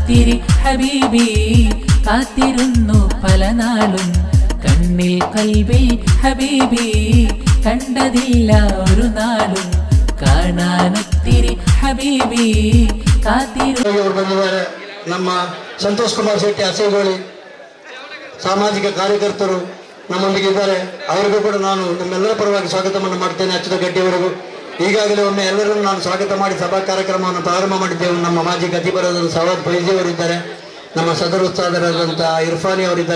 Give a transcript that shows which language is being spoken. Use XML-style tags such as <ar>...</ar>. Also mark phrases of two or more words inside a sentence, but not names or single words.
<ml>കാണാനൊത്തിരി ഹബീബി കാത്തിരുന്നു പല നാളും കണ്ണിൽ കൽവിൽ ഹബീബി കണ്ടതില്ല ഒരു നാളും കാണാനൊത്തിരി ഹബീബി കാത്തിരുന്നു.</ml> <kn>ನಮ್ಮ ಸಂತೋಷ್ ಕುಮಾರ್ ಶೆಟ್ಟಿ ಅಸೇಗೋಳಿ ಸಾಮಾಜಿಕ ಕಾರ್ಯಕರ್ತರು ನಮ್ಮೊಂದಿಗೆ ಇದ್ದಾರೆ. ಅವರಿಗೂ ಕೂಡ ನಾನು ನಿಮ್ಮೆಲ್ಲರ ಪರವಾಗಿ ಸ್ವಾಗತವನ್ನು ಮಾಡ್ತೇನೆ. ಅಚ್ಚುತ ಗಟ್ಟಿಯವರಿಗೂ ಈಗಾಗಲೇ ಒಮ್ಮೆ ಎಲ್ಲರನ್ನು ನಾನು ಸ್ವಾಗತ ಮಾಡಿ ಸಭಾ ಕಾರ್ಯಕ್ರಮವನ್ನು ಪ್ರಾರಂಭ ಮಾಡಿದ್ದೆವು. ನಮ್ಮ ಮಾಜಿ ಖತೀಬರಾದ ಸವಾದ್ ಫೈಜಿ ಅವರಿದ್ದಾರೆ, ನಮ್ಮ ಸದರ್ ಉತ್ಸಾಹರಾದಂಥ ಇರ್ಫಾನಿ ಅವರಿದ್ದಾರೆ.</kn>